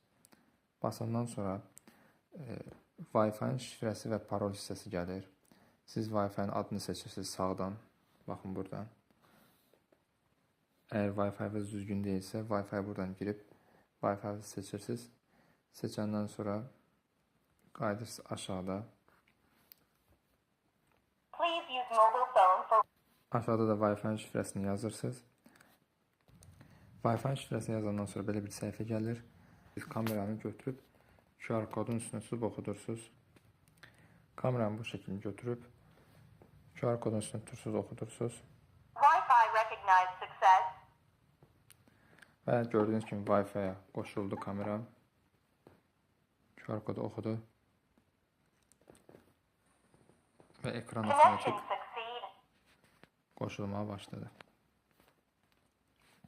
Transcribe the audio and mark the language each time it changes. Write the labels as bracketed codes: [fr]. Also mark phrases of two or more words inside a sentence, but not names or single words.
[az] Basandan sonra Wi-Fi-nin şifrəsi və parol hissəsi gəlir. Siz Wi-Fi-nin adını seçirsiniz sağdan. Baxın buradan. Əgər Wi-Fi-niz düzgün deyilsə, Wi-Fi buradan girib Wi-Fi seçirsiniz. Seçəndən sonra qayıdırsınız aşağıda. [en] Please use mobile phone for [az] Aşağıda da Wi-Fi-nin şifrəsini yazırsınız. Wi-Fi şifrəsini yazandan sonra belə bir səhifə gəlir. Kameranı götürüb QR kodun üstünə sürüb oxudursunuz. Kameranı bu şəkildə götürüb QR kodun üstünə tutursunuz, oxudursunuz. [en] Wi-Fi recognized success. [az] Və gördüyünüz kimi Wi-Fi-yə qoşuldu kamera. QR kodu oxudu. Və ekran [en] Connection otomatik succeed. [az] qoşulmaya başladı. [en] Bound successfully.